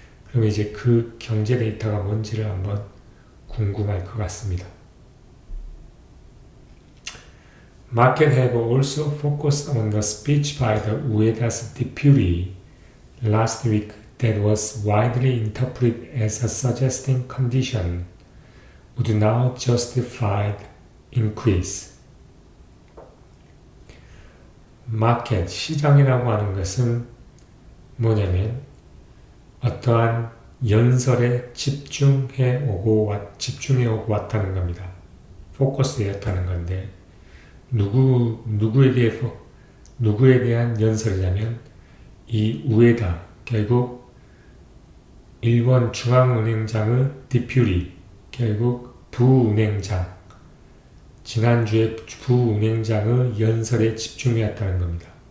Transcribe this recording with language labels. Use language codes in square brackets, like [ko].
[ko] 그럼 이제 그 경제 데이터가 뭔지를 한번 궁금할 것 같습니다. [en] Market have also focused on the speech by the Ueda's deputy last week that was widely interpreted as a suggesting condition would now justify increase. [ko] 마켓, 시장이라고 하는 것은 뭐냐면 어떠한 연설에 집중해 오고 왔다는 겁니다. 포커스되었다는 건데 누구에 대한 연설이냐면 이 우에다, 결국 일본 중앙은행장의 디퓨리, 결국 부은행장, 지난주에 부은행장의 연설에 집중해왔다는 겁니다.